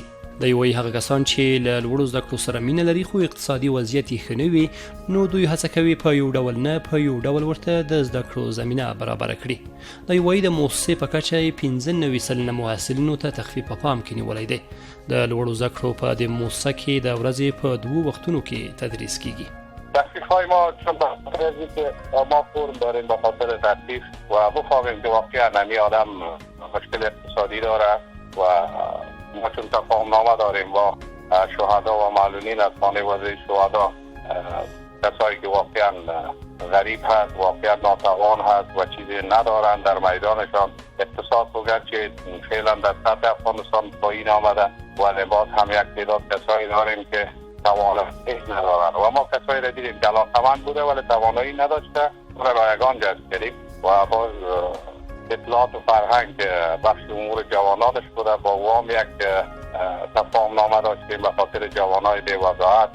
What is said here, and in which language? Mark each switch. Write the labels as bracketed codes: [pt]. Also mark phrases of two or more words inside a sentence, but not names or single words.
[ps] دوی وایي هغه کسان چې له لوړو زده کړو سره مینه لري خو اقتصادي وضعیت یې ښه نه وي نو دوی هڅه کوي په یو ډول نه په یو ډول ورته د زده کړو زمینه برابره کړي. دوی وایي د موسسې په کچه یې 95 سلنه محصلینو ته تخفیف په پام کې نیولی دی. د لوړو زده کړو په دې موسسه کې د ورځې په 2 وختونو کې تدریس کیږي. [fa] تخفیف های ما چون به خاطر از اینکه ما فرم داریم به خاطر تخفیف و بفهمیم که واقعا نمی آدم مشکل اقتصادی داره و ما چون تفاهمنامه داریم با شهدا و معلولین از خانواده شهدا، کسایی که واقعا غریب هست، واقعا ناتوان هست و چیزی ندارن در میدانشان، اقتصاد گرچه فعلا در سطح افغانستان پایین آمده ولی باز هم یک تعداد کسایی داریم که توانایی ندارن و ما کسایی را دیدیم که علاقمند بوده ولی توانایی نداشته و رایگان جذب کردیم و باز اطلاعات و فرهنگ بخش امور جواناتش بوده با وام یک تفاهمنامه داشتیم به خاطر جوانای بی‌وضاحت.